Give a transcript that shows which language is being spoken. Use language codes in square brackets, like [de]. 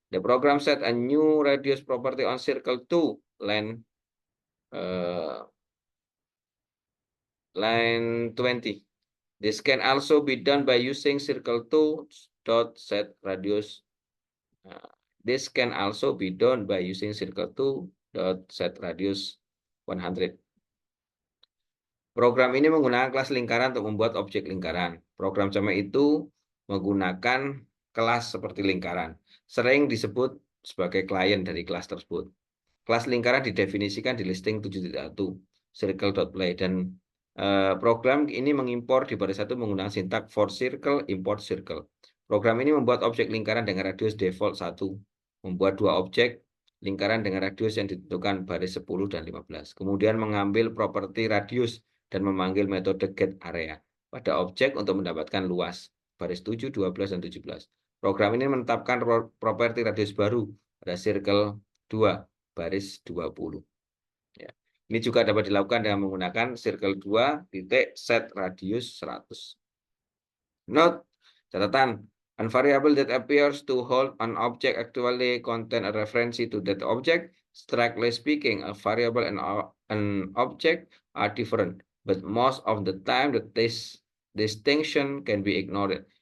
[en] The program set a new radius property on circle 2, line 20. This can also be done by using circle 2 dot set radius. This can also be done by using circle 2 dot set radius 100. [id] Program ini menggunakan kelas lingkaran untuk membuat objek lingkaran. Program sama itu menggunakan kelas seperti lingkaran. Sering disebut sebagai klien dari kelas tersebut. Kelas lingkaran didefinisikan di listing 7.1 circle.play, dan program ini mengimpor di baris 1 menggunakan sintak for circle import circle. Program ini membuat objek lingkaran dengan radius default 1, membuat 2 objek lingkaran dengan radius yang ditentukan baris 10 dan 15. Kemudian mengambil properti radius dan memanggil metode getArea pada objek untuk mendapatkan luas baris 7, 12, dan 17. Program ini menetapkan properti radius baru pada circle 2 baris 20. Ya. Ini juga dapat dilakukan dengan menggunakan circle 2 titik set radius 100. [en] Note, [id] catatan, [en] a variable that appears to hold an object actually contain a reference to that object. Strictly speaking, a variable and an object are different, but most of the time this distinction can be ignored.